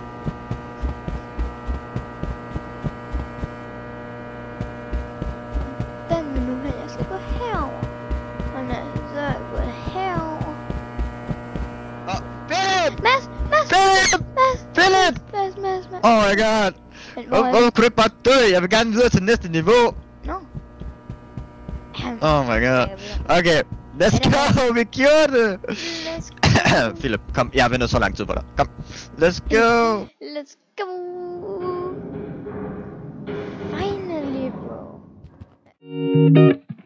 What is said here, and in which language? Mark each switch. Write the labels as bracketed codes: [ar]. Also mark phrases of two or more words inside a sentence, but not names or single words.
[da] Den vil nu her, jeg skal gå herover. Og når jeg så er gået herover. Philip! Mads! Philip! Philip! Mads! [en] Oh my god! [da] Hvorfor kunne du ikke bare dø? Jeg vil gerne videre til næste niveau. Nå. [en] Oh my god. Okay, let's go! [da] Vi gjorde det! [en] Let's go. [da] Philip, kom. Jeg har ventet så lang tid på dig. Kom. [en] Let's go! Let's go. Finally, bro.